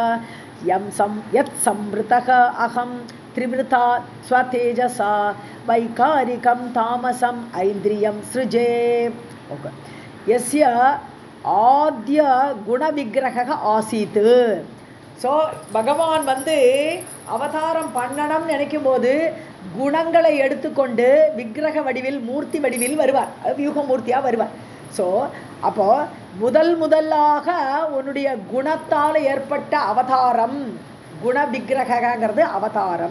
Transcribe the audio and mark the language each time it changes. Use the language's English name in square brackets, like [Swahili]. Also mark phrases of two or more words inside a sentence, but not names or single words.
[Sanskrit] यत् संवृतः अहं त्रिवृता स्वतेजसा वैकारिकं तामसम् ऐन्द्रियं सृजे. यस्य आद्य गुणविग्रहः आसीत्. [Tamil] ஸோ பகவான் அவதாரம் பண்ணணும்னு நினைக்கும் போது குணங்களை எடுத்துக்கொண்டு விக்கிரக வடிவில் மூர்த்தி வடிவில் வருவார், வியூகமூர்த்தியாக வருவார். ஸோ அப்போது முதலாக உன்னுடைய குணத்தால் ஏற்பட்ட அவதாரம் குண விக்கிரகங்கிறது அவதாரம்.